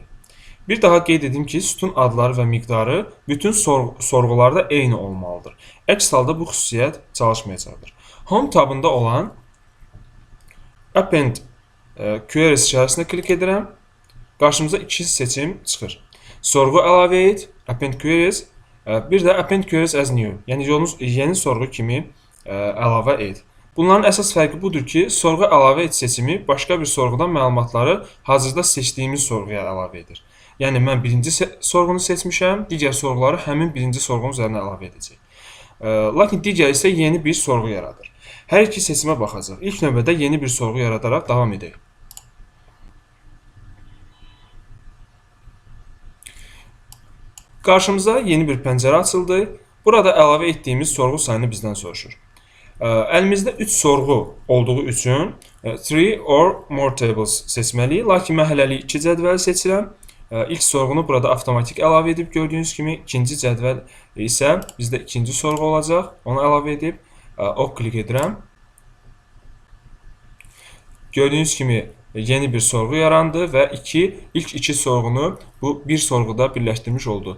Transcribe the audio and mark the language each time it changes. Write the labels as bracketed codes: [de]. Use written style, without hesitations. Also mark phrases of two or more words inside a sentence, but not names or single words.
[az] Bir daha qeyd edim ki, sütun adları və miqdarı bütün sorğularda eyni olmalıdır. Əks halda bu xüsusiyyət çalışmayacaqdır. Home tabında olan [en] Append Queries [az] işarəsinə klik edirəm. Qarşımıza iki seçim çıxır. Sorğu əlavə et, [en] Append Queries, [az] bir də [en] Append Queries as new, [az] yəni yeni sorğu kimi əlavə et. Bunların əsas fərqi budur ki, sorğu əlavə et seçimi başqa bir sorğudan məlumatları hazırda seçdiyimiz sorğuya əlavə edir. Yəni mən birinci sorğunu seçmişəm, digər sorğuları həmin birinci sorğunun üzərinə əlavə edəcək. Lakin digər isə yeni bir sorğu yaradır. Hər iki seçimə baxacaq. İlk növbədə yeni bir sorğu yaradaraq davam edək. Qarşımıza yeni bir pəncərə açıldı. Burada əlavə etdiyimiz sorğu sayını bizdən soruşur. Əlimizdə 3 sorğu olduğu üçün 3 [en] or more tables [az] seçməliyik. Lakin mən hələlik 2 cədvəli seçirəm. İlk sorğunu burada avtomatik əlavə edib gördüyünüz kimi, ikinci cədvəl isə bizdə ikinci sorğu olacaq. Onu əlavə edib ok klik edirəm. Gördüyünüz kimi yeni bir sorğu yarandı və ilk iki sorğunu bu bir sorğuda birləşdirmiş oldu.